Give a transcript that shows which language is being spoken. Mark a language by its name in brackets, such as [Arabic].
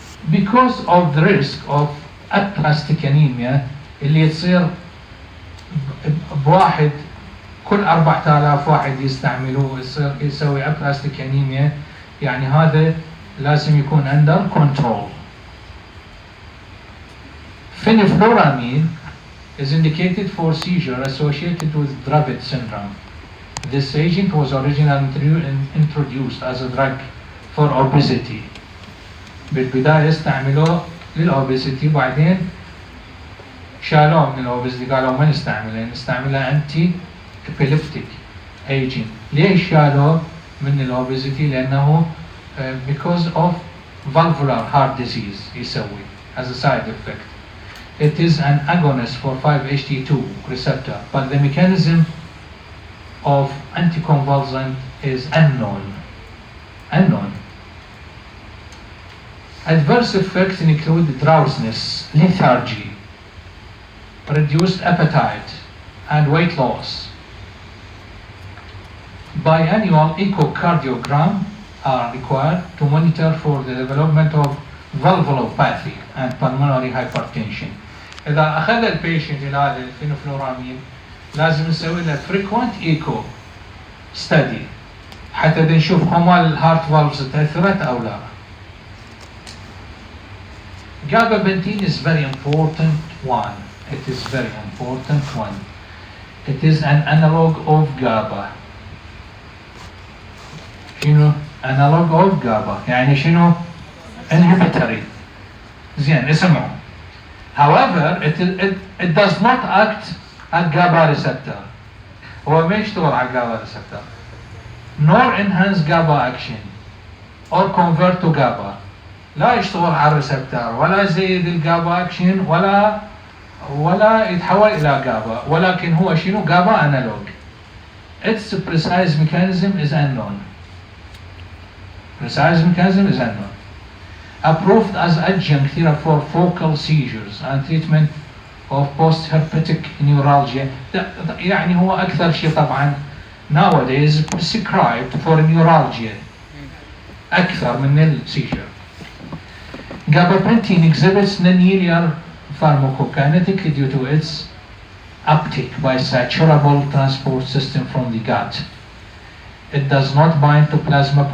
[English] Because of the risk of aplastic anemia [Arabic] اللي تصير بواحد كل 4000 واحد يستعملوه يسوي aplastic anemia، يعني هذا لازم يكون [English] under control. Phenfluramine is indicated for seizure associated with Dravet syndrome. This agent was originally introduced as a drug for obesity. [Arabic] بالبداية استعملوه للأوبيسيتي، بعدين شالوه من الأوبيسيتي، قالوا ما نستعمله، نستعمله أنتي epileptic agent. ليش شالوه من الأوبيسيتي؟ لأنه [English] because of valvular heart disease [Arabic] يسوي [English] as a side effect. It is an agonist for 5-HT2 receptor, but the mechanism of anticonvulsant is unknown. Adverse effects include drowsiness, lethargy, reduced appetite, and weight loss. Biannual echocardiogram are required to monitor for the development of valvulopathy and pulmonary hypertension. [Arabic] إذا أخذ البيشنت هذا الفينوفلورامين لازم نسوي له [English] frequent echo study [Arabic] حتى نشوف هما الهارت فالفز تأثرت أو لا. [English] Gabapentin is very important one. It is very important one. It is an analog of GABA. [Arabic] شنو؟ [English] analog of GABA. [Arabic] يعني شنو؟ inhibitory. زين اسمعوا. [English] However, it does not act at GABA receptor. [Arabic] هو ما يشتغل على GABA receptor. [English] Nor enhance GABA action or convert to GABA. [Arabic] لا يشتغل على الريسبتور ولا زي الجابا اكشن ولا يتحول الى جابا، ولكن هو شنو؟ جابا انالوج. [English] Its precise mechanism is unknown. Precise mechanism is unknown. Approved as adjunct therapy for focal seizures and treatment of post-herpetic neuralgia. [Arabic] يعني هو أكثر شيء طبعا [English] nowadays prescribed for neuralgia [Arabic] أكثر من السيجر. [English] Gabapentin exhibits nonlinear pharmacokinetic due to its uptake by saturable transport system from the gut. It does not bind to plasma.